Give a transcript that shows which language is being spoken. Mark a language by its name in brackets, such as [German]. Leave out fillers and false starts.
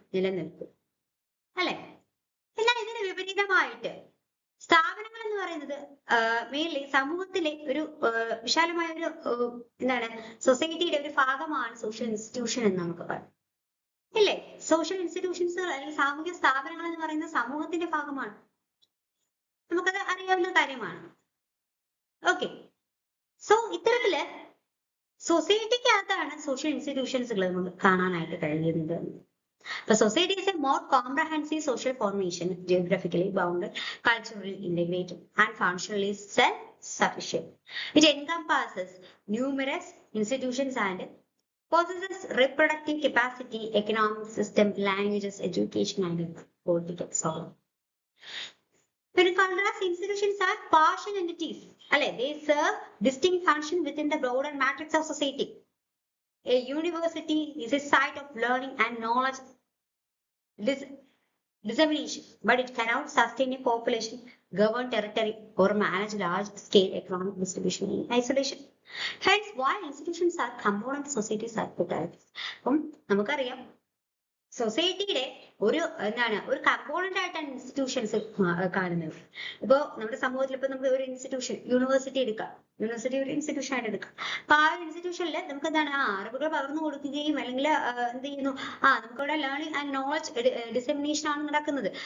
[Malayalam] നിലനിൽക്കും, അല്ലെ? എന്നാൽ ഇതിന് വിപരീതമായിട്ട് സ്ഥാപനങ്ങൾ എന്ന് പറയുന്നത് മെയിൻലി സമൂഹത്തിലെ ഒരു വിശാലമായ ഒരു സൊസൈറ്റിയുടെ ഒരു ഭാഗമാണ് സോഷ്യൽ ഇൻസ്റ്റിറ്റ്യൂഷൻ എന്ന് നമുക്ക് പറയാം, ഇല്ലേ? സോഷ്യൽ ഇൻസ്റ്റിറ്റ്യൂഷൻസ് അല്ലെങ്കിൽ സാമൂഹിക സ്ഥാപനങ്ങൾ എന്ന് പറയുന്ന സമൂഹത്തിന്റെ ഭാഗമാണ്. നമുക്കത് അറിയാവുന്ന കാര്യമാണ്. ഓക്കെ, സോ ഇത്തരത്തില് സൊസൈറ്റിക്കകത്താണ് സോഷ്യൽ ഇൻസ്റ്റിറ്റ്യൂഷൻസുകൾ നമുക്ക് കാണാനായിട്ട് കഴിയുന്നത്. [English] The society is a more comprehensive social formation, geographically bounded, culturally integrated, and functionally self-sufficient. It encompasses numerous institutions and possesses reproductive capacity, economic system, languages, education, and political soul. When in contrast, institutions are partial entities. They serve distinct functions within the broader matrix of society. A university is a site of learning and knowledge dissemination, but it cannot sustain a population, govern territory, or manage large-scale economic distribution in isolation. Hence, why institutions are component societies are protected. [Malayalam] നമുക്കറിയാം സൊസൈറ്റിയുടെ ഒരു component ആയിട്ടാണ് institutions കാണുന്നത്. ഇപ്പോ നമ്മുടെ സമൂഹത്തിൽ ഇപ്പൊ നമുക്ക് ഒരു ഇൻസ്റ്റിറ്റ്യൂഷൻ യൂണിവേഴ്സിറ്റി എടുക്കാം. യൂണിവേഴ്സിറ്റി ഒരു ഇൻസ്റ്റിറ്റ്യൂഷൻ ആയിട്ട് എടുക്കാം. അപ്പൊ ആ ഇൻസ്റ്റിറ്റ്യൂഷനിൽ നമുക്ക് എന്താണ് അറിവുകൾ പകർന്നു കൊടുക്കുകയും അല്ലെങ്കിൽ എന്ത് ചെയ്യുന്നു, നമുക്കവിടെ [English] learning and knowledge dissemination [Malayalam] ആണ് നടക്കുന്നത്.